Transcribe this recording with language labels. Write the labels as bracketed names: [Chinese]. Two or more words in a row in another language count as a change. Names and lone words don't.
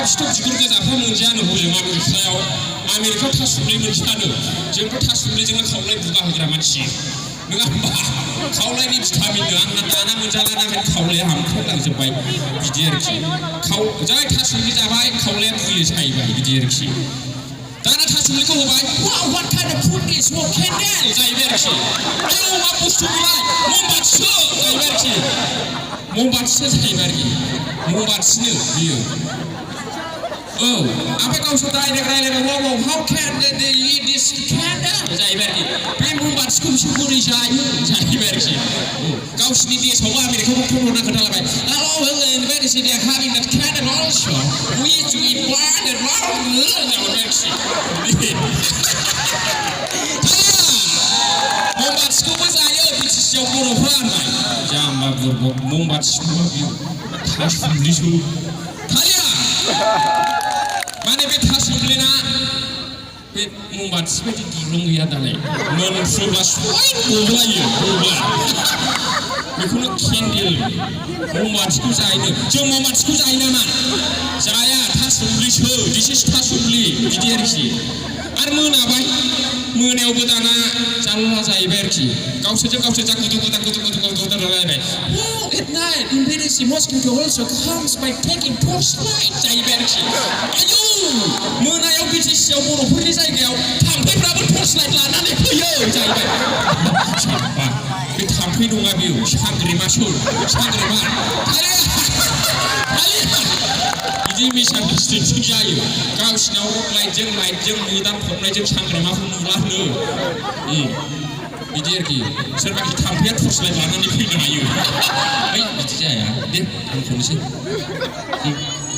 [Bodo] फिथर बिगुर गोजाफ्रा मोनजायानो हजों आमेरिकायाव थासुमलि मोनजायानो जोंथ' थासुमलिजोंनो खावलाय बुगा होग्रा मानसि नङा होमबा खावलायनि भिटामिननो आंना दाना मोनजालाना खावलाया हामख्रेबलांजोब्बाय बिदि आरोखि जाय थासुमलि जाबाय खावलाया बुयो सायबाय बिदि आरोखि दाना थासुमलिखौ होबाय [English] wow what kind of food is no candle [Bodo] जाहैबाय आरोखि आयौ मा बुस्थु बेलाय ममबाथिसो जाहैबाय आरोखि ममबाथिसो जाहैबाय आरोखि ममबाथिनो बियो औ ओमफ्राय गावसोर डाइरेक्ट रायलायबाय [English] wow how can they eat this candle [Bodo] जाहैबाय आरोखि बे ममबाथिखौ बिसोर बोरै जायो जाहैबाय आरोखि गावसिनि देशआवबो आमेरिकाखौ फन हरना खोन्थालाबाय [English] hello where is they having that candle also we used to eat one and one [Bodo] जाहैबाय आरोखि ममबाथिखौबो जायो बिटिसिआव बर'फ्रा होनबाय जाम्बा बुरबक ममबाथिखौबो बियो थासुमलिसो थालिया माने बे थासुमलिना बे ममबाथि बायदि दिरुं गैया दालाय मोनफ्रोमब्ला सय गब्लायो बेखौनो केन्डेल ममबाथिखौ जायो जों ममबाथिखौ जायो नामा जाया थासुमलिसो [English] this is [Bodo] थासुमलि बिदि आरोखि आरो मोनाबाय मोनायावबो दाना जाल्ला जाहैबाय आरोखि गावसोरजों गावसोर जा गुदुं रायलायबाय [English] wow at night in Venice mosquito also comes by taking torchlight [Bodo] जाहैबाय आरोखि आयौ मोनायाव बिटिसिआव बर'फोरनि जायगायाव थाम्फैफ्राबो टर्चलाइट लानानै फैयो जाहैबाय बे थाम्फै नङा बियो सांग्रेमासो सांग्रेमा बिदि मिसआन्डारस्टेन्डिं जायो गावसिनाव लाइटजों मोदान फबनायजों सांग्रेमाखौ नुला होनो बिदि आरोखि सोरबाखि थाम्फैया टर्चलाइट लानानै फैनो हायो बिदि जाया दे आं खननोसै